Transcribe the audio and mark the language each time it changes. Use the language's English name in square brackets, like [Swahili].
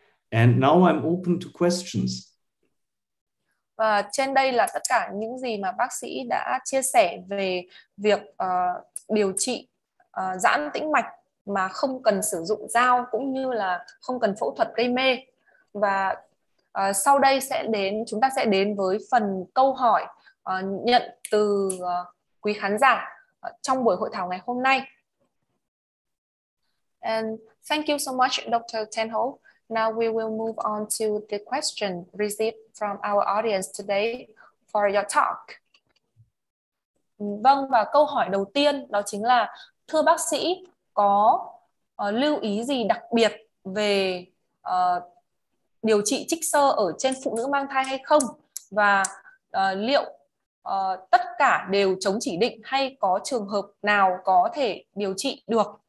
[English] And now I'm open to questions. [Vietnamese] Và trên đây là tất cả những gì mà bác sĩ đã chia sẻ về việc điều trị giãn tĩnh mạch mà không cần sử dụng dao, cũng như là không cần phẫu thuật gây mê. Và sau đây chúng ta sẽ đến với phần câu hỏi nhận từ quý khán giả trong buổi hội thảo ngày hôm nay. [English] And thank you so much, Dr. Tenholt. Now we will move on to the question received from our audience today for your talk. [Vietnamese] Vâng, và câu hỏi đầu tiên đó chính là: thưa bác sĩ, có lưu ý gì đặc biệt về điều trị trích xơ ở trên phụ nữ mang thai hay không? Và liệu tất cả đều chống chỉ định hay có trường hợp nào có thể điều trị được?